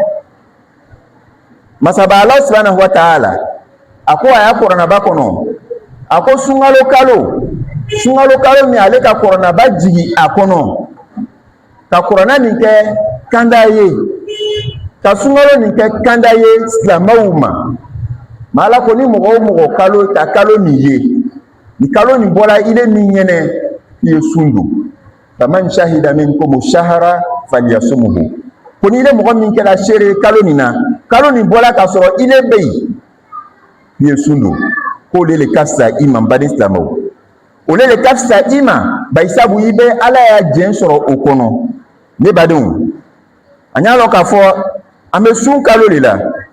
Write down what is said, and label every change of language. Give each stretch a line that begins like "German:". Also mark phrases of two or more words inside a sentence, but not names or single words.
Bambara: masaba ala
Arabic: سبحانه وتعالى
Bambara: a ko a y'a kuranaba kɔnɔ a ko sunkalo kalo min ale ka kuranaba jigi a kɔnɔ ka kuranna nin kɛ kanda ye ka sunkalo nin kɛ kanda ye silamɛw ma ala ko ni mɔgɔ o mɔgɔ kalo ka kalo nin ye ni kalo nin bɔra i le min ɲɛnɛ i ye sun don
Arabic: فمن شهد منكم الشهر فليصمه
Bambara: ko ni le mɔgɔ min kɛra seere kalo nin na kalo nin bɔra k'a sɔrɔ i le bɛ yen i ye sun don k'o le ka fisa i ma n baden silamɛw o le ka fisa i ma bari sabu i bɛ ala y'a jɛn sɔrɔ o kɔnɔ ne badenw an y'a lɔn k'a fɔ an bɛ sun kalo de la